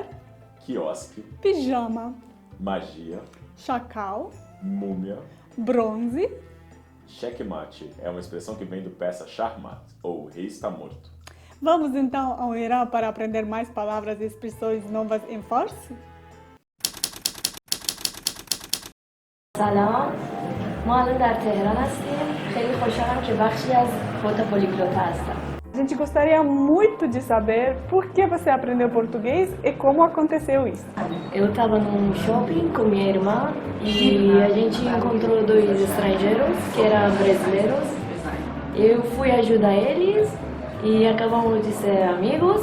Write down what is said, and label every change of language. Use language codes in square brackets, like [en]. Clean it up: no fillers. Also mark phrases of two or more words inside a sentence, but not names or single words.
[pt] Quiosque. Pijama. Magia. Chacal. Múmia. Bronze. Checkmate é uma expressão que vem do persa Shahmat, ou o rei está morto. Vamos então ao Irã para aprender mais palavras e expressões novas em farsi? [fa] سلام ما الان در تهران هستیم خیلی خوشحالم که بخشی از فوت پولیگلوتا هستم [pt] A gente gostaria muito de saber por que você aprendeu português e como aconteceu isso. Eu estava num shopping com minha irmã e a gente encontrou 2 estrangeiros que eram brasileiros. Eu fui ajudar eles e acabamos de ser amigos.